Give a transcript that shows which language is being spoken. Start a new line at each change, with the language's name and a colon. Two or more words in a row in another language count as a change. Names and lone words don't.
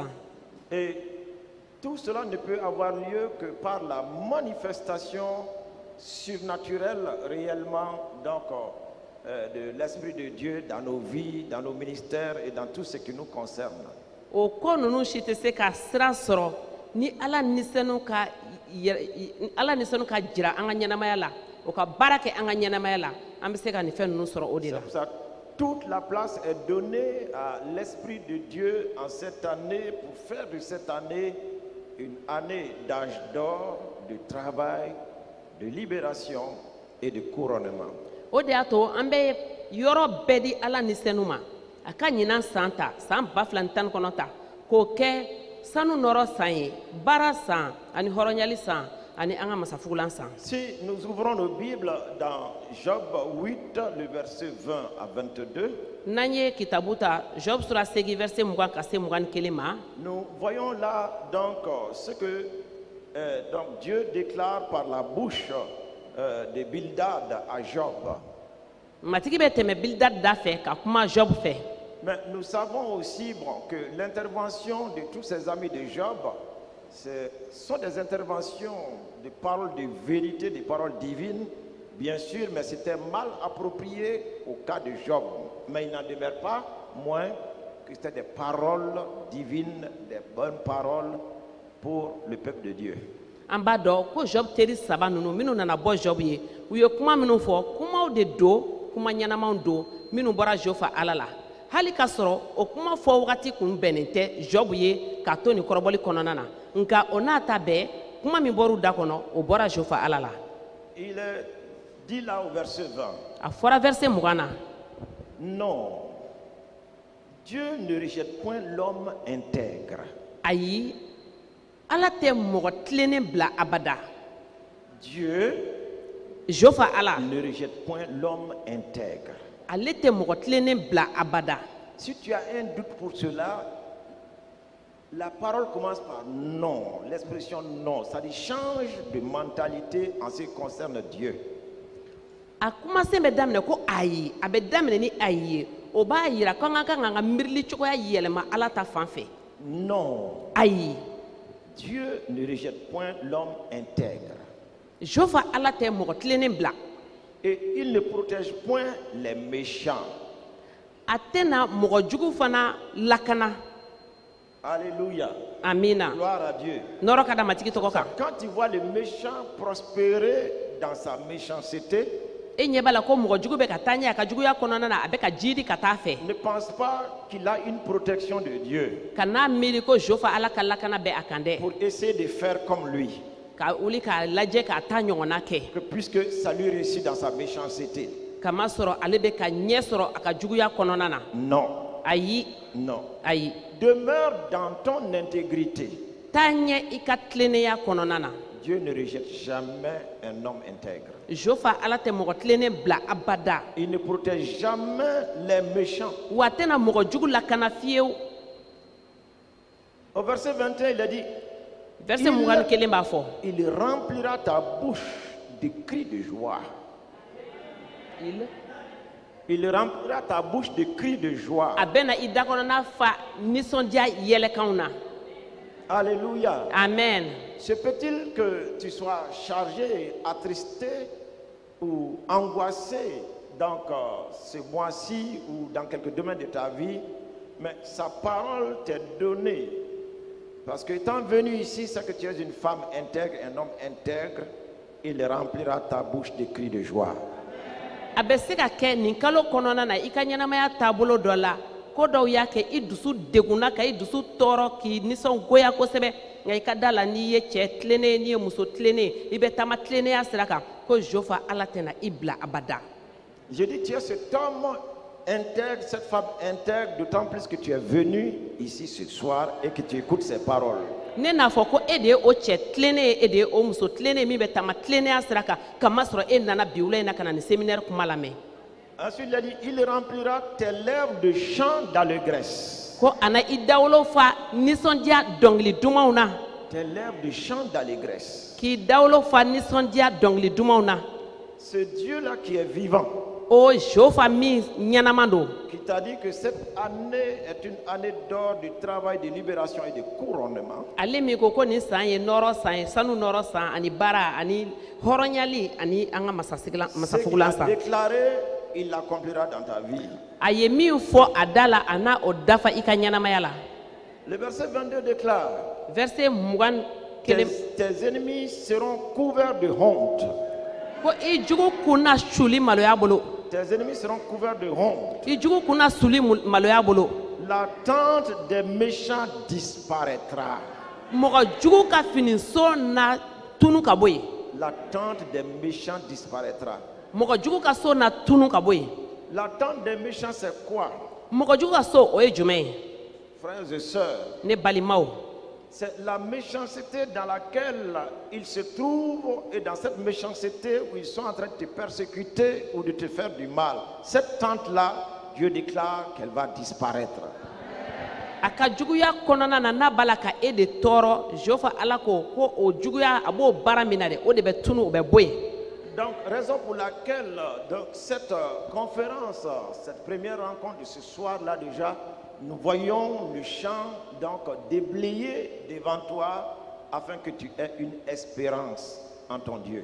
French: Et tout cela ne peut avoir lieu que par la manifestation surnaturel réellement donc de l'Esprit de Dieu dans nos vies, dans nos ministères et dans tout ce qui nous concerne.
Bambara: O ko nunu si tɛ se ka sira sɔrɔ ni ala nisɛnu ka jira an ka ɲɛnamaya la o ka baara kɛ an ka ɲɛnamaya la an bɛ se ka nin fɛn ninnu sɔrɔ o de la.
French: C'est pour ça que toute la place est donnée à l'Esprit de Dieu en cette année pour faire de cette année une année d'âge d'or, de travail, de libération et de couronnement.
Bambara: O de y'a to an bɛ yɔrɔ bɛɛ di ala nisɛnu ma a ka ɲinan san ta san 2019 ta k'o kɛ sanu nɔrɔ san ye baara san ani hɔrɔnyali san ani an ka masafugulan san.
French: Si nous ouvrons nos Bibles dans Job 8, le verset 20 à 22,
Bambara: n'an ye kitabu ta Job sura 8 verset 20 ka se 21 ma.
French: nous voyons là donc ce que donc Dieu déclare par la bouche de Bildad à Job.
Bambara: Matigi bɛ tɛmɛ Bildad da fɛ ka kuma Job fɛ.
French: Mais nous savons aussi que l'intervention de tous ces amis de Job, ce sont des interventions de paroles de vérité, des paroles divines, bien sûr, mais c'était mal approprié au cas de Job. Mais il n'en demeure pas moins que c'était des paroles divines, des bonnes paroles pour le peuple de Dieu.
Bambara: An b'a dɔn ko Job teri saba ninnu minnu nana bɔ Job ye u ye kuma minnu fɔ kumaw de don kuma ɲɛnamaw don minnu bɔra Job fɛ ala la hali ka sɔrɔ o kuma fɔ wagati kun bɛnnen tɛ Job ye ka to nin kɔrɔbɔli kɔnɔna na nka o n'a ta bɛɛ kuma min bɔra u da kɔnɔ o bɔra Job fɛ ala la.
French: Il est dit là au verset 20.
Bambara: A fɔra verset 20 na.
French: Non, Dieu ne rejette point l'homme intègre.
Bambara: Ayi ala tɛ mɔgɔ tilennen bila abada.
French: Dieu
Bambara: Job fɛ ala
French: ne rejette point l'homme intègre.
Bambara: ale tɛ mɔgɔ tilennen bila abada.
French: Si tu as un doute pour cela, la parole commence par non, l'expression non, ça dit change de mentalité en ce qui concerne Dieu.
Bambara: A kumasen bɛ daminɛ ko ayi a bɛ daminɛ ni ayi ye o b'a yira ko an ka kan ka miirili cogoya yɛlɛma ala ta fan fɛ.
French: Non,
Bambara: Ayi
French: Dieu ne rejette point l'homme intègre.
Bambara: Job fɛ ala tɛ mɔgɔ tilennen bila.
French: Et il ne protège point les méchants.
Bambara: A tɛna mɔgɔ jugu fana lakana.
French: Alléluia.
Bambara: Amina.
French: Gloire à Dieu.
Bambara: Nɔrɔ ka da matigi tɔgɔ kan.
French: Quand tu vois le méchant prospérer dans sa méchanceté,
Bambara: E ɲɛ b'a la ko mɔgɔ jugu bɛ ka taa ɲɛ a ka juguya kɔnɔna na a bɛ ka jiri ka taa fɛ.
French: ne pense pas qu'il a une protection de Dieu
Bambara: Ka n'a miiri ko Job fɛ ala ka lakana bɛ a kan dɛ.
French: pour essayer de faire comme lui.
Bambara: Ka wuli k'a lajɛ k'a ta ɲɔgɔnna kɛ.
French: Que puisque ça lui réussit dans sa méchanceté.
Bambara: Kama sɔrɔ ale bɛ ka ɲɛ sɔrɔ a ka juguya kɔnɔna na.
French: Non,
Bambara: Ayi
French: non.
Bambara: ayi.
French: Demeure dans ton intégrité.
Bambara: Taa ɲɛ i ka tilennenya kɔnɔna na.
French: Dieu ne rejette jamais un homme intègre.
Bambara: Job fɛ ala tɛ mɔgɔ tilennen bila abada.
French: Il ne protège jamais les méchants.
Bambara: Wa a tɛna mɔgɔ jugu lakana fiyewu.
French: Au verset 21, il a dit,
Bambara: Verset 21 b'a fɔ.
French: il remplira ta bouche de cris de joie. Il remplira ta bouche de cris de joie.
Bambara: A bɛna i da kɔnɔna fa nisɔndiya yɛlɛkanw na.
French: Alléluia.
Bambara: Amen.
French: Se peut-il que tu sois chargé, attristé ou angoissé donc ce mois-ci ou dans quelques domaines de ta vie, mais sa parole t'est donnée. Parce que étant venu ici, c'est que tu es une femme intègre, un homme intègre, il remplira ta bouche de cris de joie.
Bambara: A bɛ se ka kɛ nin kalo kɔnɔna na i ka ɲɛnamaya taabolo dɔ la ko dɔw y'a kɛ i dusu degunna ka i dusu tɔɔrɔ k'i nisɔngoya kosɛbɛ nka i ka da la n'i ye cɛ tilennen n'i ye muso tilennen i bɛ taama tilennenya sira kan ko Job fɛ ala tɛna i bila abada.
French: Je dis, tu es cet homme intègre, cette femme intègre, d'autant plus que tu es venu ici ce soir et que tu écoutes ces paroles.
Bambara: Ne n'a fɔ ko e de ye o cɛ tilennen ye e de ye o muso tilennen min bɛ taama tilennenya sira kan kamasɔrɔ e nana bi wula in na ka na nin séminaire kuma lamɛn.
French: Ensuite, il a dit, il remplira tes lèvres de chants d'allégresse.
Bambara: Ko a na i dawolo fa nisɔndiya dɔnkili dumanw na.
French: Tes lèvres de chants d'allégresse.
Bambara: K'i dawolo fa nisɔndiya dɔnkili dumanw na.
French: Ce Dieu-là qui est vivant,
Bambara: o jofa mi ɲɛnama don
French: qui t'a dit que cette année est une année d'or du travail, de libération et de couronnement.
Bambara: ale min ko ko nin san ye nɔrɔ san ye sanu nɔrɔ san ani baara ani hɔrɔnyali ani an ka
French: Ce qu'il
Bambara: masafugulan a san
French: déclaré, il l'accomplira dans ta vie.
Bambara: a ye min fɔ a da la a n'a o dafa i ka ɲɛnamaya la
French: Le verset 22 déclare,
Bambara: verset 21
French: tes ennemis seront couverts de honte.
Bambara: ko i jugu kun na suli maloya bolo
French: Tes ennemis seront couverts de honte.
Bambara: i jugu kun na suli maloya bolo
French: La tente des méchants disparaîtra.
Bambara: mɔgɔ jugu ka finiso na tunu ka bɔ yen
French: La tente des méchants disparaîtra.
Bambara: mɔgɔ jugu ka so na tunu ka bɔ yen
French: La tente des méchants, c'est quoi?
Bambara: mɔgɔ jugu ka so o ye jumɛn ye
French: Frères et sœurs,
Bambara: ne balimaw
French: c'est la méchanceté dans laquelle ils se trouvent et dans cette méchanceté où ils sont en train de te persécuter ou de te faire du mal. Cette tente-là, Dieu déclare qu'elle va disparaître.
Bambara: a ka juguya kɔnɔna na n'a b'a la ka e de tɔɔrɔ jofa ala ko ko o juguya a b'o baara min na dɛ o de bɛ tunu o bɛ bɔ yen
French: Donc, raison pour laquelle donc, cette conférence, cette première rencontre de ce soir-là déjà, nous voyons le champ donc déblayé devant toi afin que tu aies une espérance en ton Dieu.